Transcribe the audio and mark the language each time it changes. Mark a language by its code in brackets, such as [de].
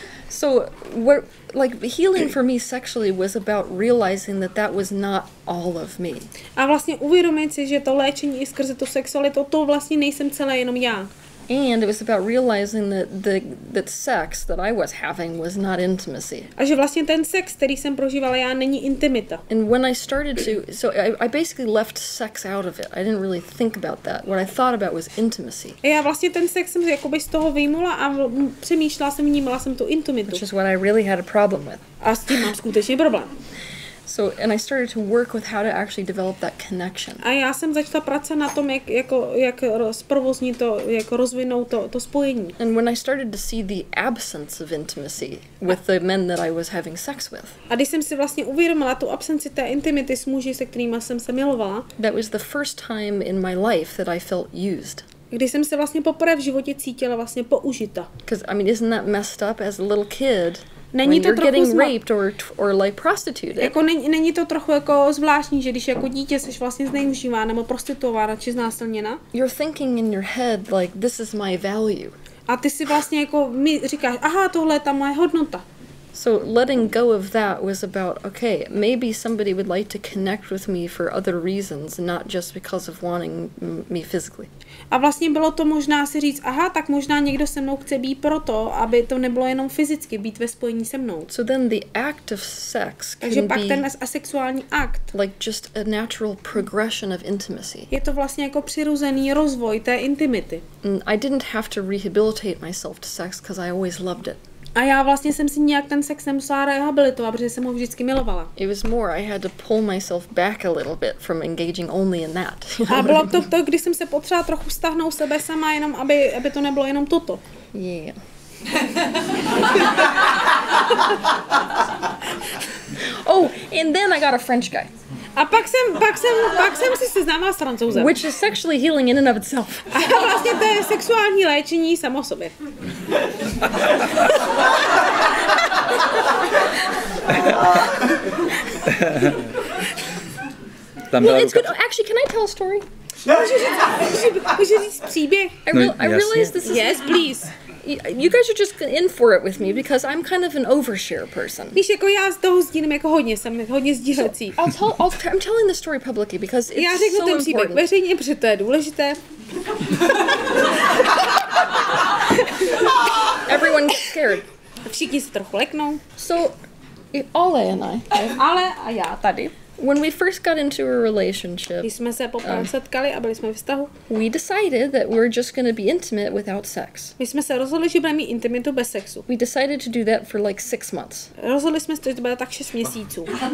[en] So what, like, healing for me sexually was about realizing that that was not all of me. [cs] A vlastně uvědomit si, že to léčení i skrze tu sexualitu, to vlastně nejsem celé jenom já. [en] And it was about realizing that sex that I was having was not intimacy. [cs] A že vlastně ten sex, který jsem prožívala já, není intimita. [en] And when I started to, so I basically left sex out of it. I didn't really think about that. What I thought about was intimacy. [cs] A já vlastně ten sex jsem jakoby z toho vyjmula a přemýšlela jsem, vnímala jsem tu intimitu. [en] Which is what I really had a problem with. [cs] A s tím mám skutečně problém. [en] So, and I started to work with how to actually develop that connection. [cs] A já jsem začala pracovat na tom, jak zprovoznit to, jak rozvinout to spojení. [en] And when I started to see the absence of intimacy with the men that I was having sex with. [cs] A když jsem si vlastně uvědomila tu absenci té intimity s muži, se kterými jsem se milovala. [en] That was the first time in my life that I felt used. [cs] Když jsem se vlastně poprvé v životě cítila vlastně použita. [en] Because I mean, isn't that messed up as a little kid? [cs] Není to trochu [en] getting raped or like prostituted. [cs] Jako není to trochu jako zvláštní, že když jako dítě jsi vlastně zneužívána nebo prostituována či znásilněna. [en] You're thinking in your head like this is my value. [cs] A ty si vlastně jako mi říkáš, aha, tohle je ta moje hodnota. [en] So letting go of that was about, okay, maybe somebody would like to connect with me for other reasons, not just because of wanting me physically. [cs] A vlastně bylo to možná si říct, aha, tak možná někdo se mnou chce být proto, aby to nebylo jenom fyzicky, být ve spojení se mnou. [en] So then the act of sex [cs] Takže pak ten asexuální akt, [en] like just a natural progression of intimacy. [cs] Je to vlastně jako přirozený rozvoj té intimity. [en] I didn't have to rehabilitate myself to sex because I always loved it. [cs] A já vlastně jsem si nějak ten sex nemusela rehabilitovat, protože jsem ho vždycky milovala. [en] It was more I had to pull myself back a little bit from engaging only in that. [cs] A bylo to, když jsem se potřeba trochu stáhnout sebe sama, jenom aby to nebylo jenom toto. [en] Yeah. Oh, and then I got a French guy. [cs] A pak jsem si seznámila s Francouzem. [en] Which is sexually healing in and of itself. [cs] A vlastně to je sexuální léčení samo sobě. [en] Well, it's good. Actually, can I tell a story? [cs] Můžu říct příběh? [en] I realize this is... Yes, please. You guys are just in for it with me because I'm kind of an overshare person. [cs] Víš, jako já z toho sdílím jako hodně, jsem hodně sdílecí. [en] I'm telling the story publicly because it's [cs] já řeknu [en] so [cs] ten příběh [en] important. [cs] veřejně, protože to je důležité. [en] Everyone gets scared. [cs] Všichni se trochu leknou. [en] So, Ale and I. [cs] Ale a já tady. [en] When we first got into a relationship, [cs] když jsme se poprvé setkali a byli jsme v vztahu, [en] we decided that we were just going to be intimate without sex. [cs] My jsme se rozhodli, že budeme mít intimitu bez sexu. [en] We decided to do that for like 6 months. [cs] Rozhodli jsme se, že to bude tak 6 měsíců.